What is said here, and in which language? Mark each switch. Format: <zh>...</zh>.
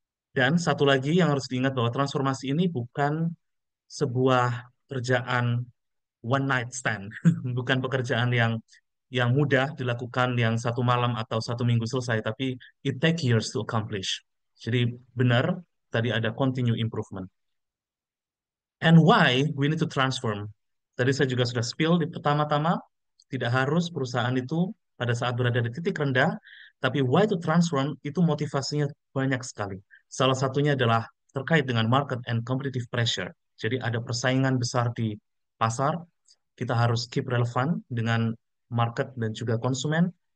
<id>Dan satu lagi yang harus diingat bahwa transformasi ini bukan sebuah kerjaan one night stand, bukan pekerjaan yang mudah dilakukan yang satu malam atau satu minggu selesai, tapi</id> <en>it take years to accomplish.</en> <id>Jadi benar tadi ada continue improvement.</id> <en>And why we need to transform?</en> <id>Tadi saya juga sudah spill di pertama-tama, tidak harus perusahaan itu pada saat berada di titik rendah, tapi</id> <en>why to transform</en> <id>itu motivasinya banyak sekali. Salah satunya adalah terkait dengan</id> <en>market and competitive pressure.</en> <id>Jadi ada persaingan besar di pasar, kita harus keep relevan dengan market dan juga konsumen.</id>